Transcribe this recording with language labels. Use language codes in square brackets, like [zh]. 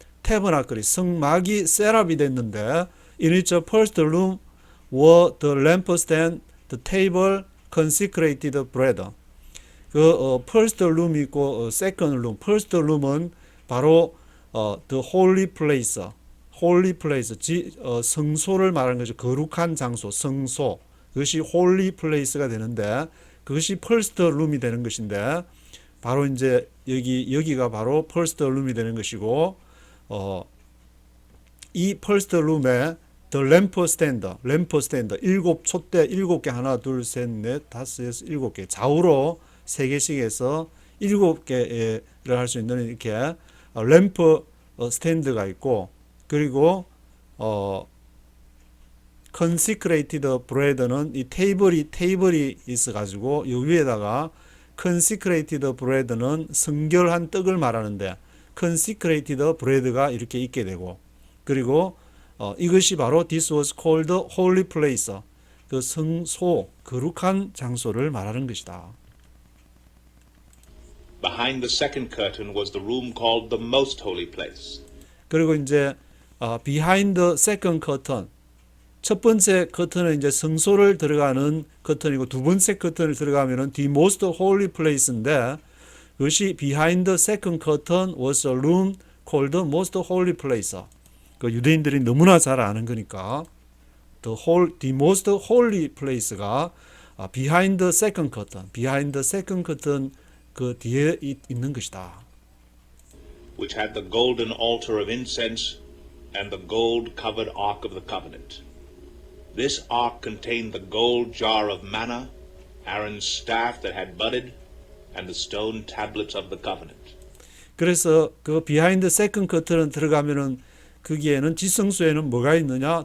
[en] tabernacle이 [ko] 성막이 [en] set up이 됐는데 in its first room were the lampstand, the table, consecrated bread. first room이 있고 second room. first room은 바로 the holy place. [ko] holy place, 성소를 말하는 거죠. 거룩한 장소, 성소. 그것이 holy place가 되는데 그것이 first room이 되는 것인데 바로 이제 여기가 바로 first room이 되는 것이고 이 first room에 the lampstand, 일곱 촛대, 7개, 하나, 둘, 셋, 넷, 다섯, 여섯, 7개, 좌우로 3개씩 해서 7개를 할 수 있는 이렇게 램프 스탠드가 있고 그리고 consecrated bread는 이 테이블이 있어 가지고 이 위에다가 consecrated bread는 성결한 떡을 말하는데 consecrated bread가 이렇게 있게 되고 그리고 이것이 바로 this was called holy place, 그 성소, 거룩한 장소를 말하는 것이다. [en] Behind the second curtain was the room called the most holy place. 그리고 이제 behind the second curtain, [ko] 첫 번째 커튼은 이제 성소를 들어가는 커튼이고 두 번째 커튼을 들어가면은 [en] the most holy place인데 그것이 behind the second curtain was a room called the most holy place. [ko] 그 유대인들이 너무나 잘 아는 거니까 the most holy place가 [en] behind the second curtain [ko] 그 뒤에 있는 것이다. [en] Which had the golden altar of incense and the gold-covered ark of the covenant. This ark contained the gold jar of manna, Aaron's staff that had budded, and the stone tablets of the covenant. [ko] 그래서 그 behind the second curtain 들어가면은 거기에는 지성소에는 뭐가 있느냐?